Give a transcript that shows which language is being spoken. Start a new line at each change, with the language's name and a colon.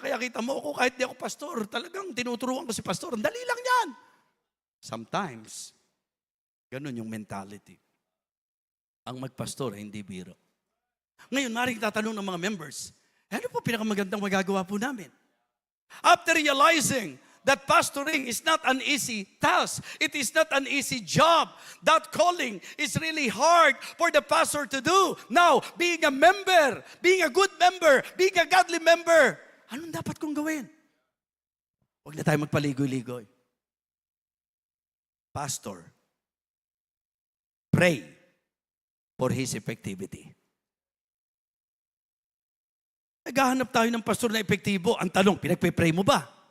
Filipino: Kaya kita mo ako, kahit di ako pastor, talagang tinuturuan ko si pastor. Ang dali lang yan. Sometimes, ganun yung mentality. Ang magpastor, hindi biro. Ngayon, maring tatanong ng mga members, ano po pinakamagandang magagawa po namin?
English: After realizing that pastoring is not an easy task, it is not an easy job, that calling is really hard for the pastor to do. Now, being a member, being a good member, being a godly member,
Filipino: anong dapat kong gawin? Huwag na tayo magpaligoy-ligoy.
English: Pastor, pray for his effectivity.
Filipino: Naghahanap tayo ng pastor na epektibo. Ang tanong, pinagpe-pray mo ba?